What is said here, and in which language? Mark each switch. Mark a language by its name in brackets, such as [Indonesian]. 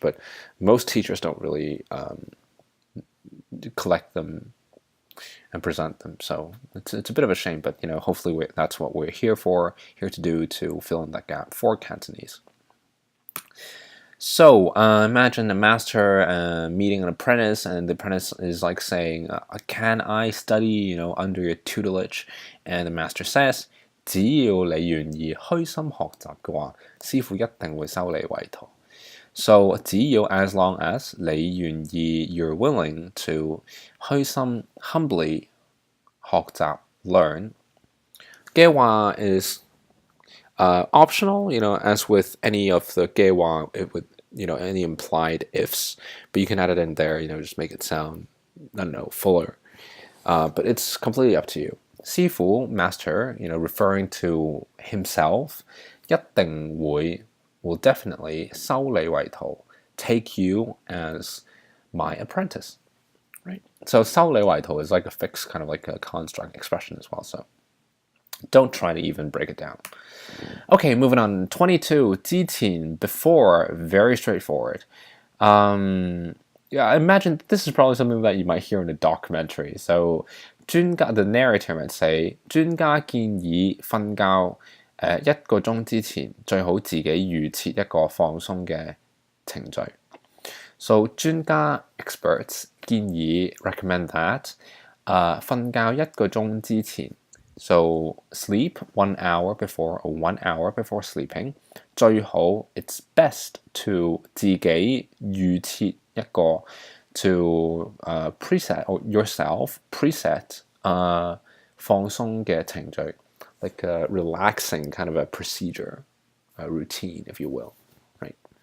[English] But most teachers don't really collect them and present them, so it's a bit of a shame. But hopefully that's what we're here to do, to fill in that gap for Cantonese. So imagine a master meeting an apprentice, and the apprentice is like saying, can I study under your tutelage? And the master says, [Cantonese] 只要你願意虛心學習嘅話，師傅一定會收你為徒。 [English] So [Cantonese] 只要 [English] as long as [Cantonese] 你願意 [English] you're willing to [Cantonese] 虛心 [English] humbly [Cantonese] 學習 [English] learn. [Cantonese] 嘅話 [English] is optional, as with any of the 嘅話, it would, any implied ifs, but you can add it in there, just make it sound, I don't know, fuller. But it's completely up to you. [Cantonese] 師傅 [English] master, referring to himself, [Cantonese] 一定 [English] will definitely [Cantonese] 收你為徒, [English] take you as my apprentice, right? So [Cantonese] 收你為徒 [English] is like a fixed, kind of like a construct expression as well, so don't try to even break it down. Okay, moving on. 22, [Cantonese] 之前 [English] before, very straightforward. Yeah, I imagine this is probably something that you might hear in a documentary. So the narrator might say, [Cantonese] 專家建議瞓覺1個鐘之前最好自己預設一個放鬆嘅程序。 [English] So [Cantonese] 專家 [English] experts [Cantonese] 建議 [English] recommend that [Cantonese] 瞓覺1個鐘之前。 [English] So sleep 1 hour before or 1 hour before sleeping. [Cantonese] 最好 [English] it's best to [Cantonese] 自己預設一個 [English] to preset or yourself preset [Cantonese] 放鬆嘅程序, [English] like a relaxing kind of a procedure, a routine, if you will, right?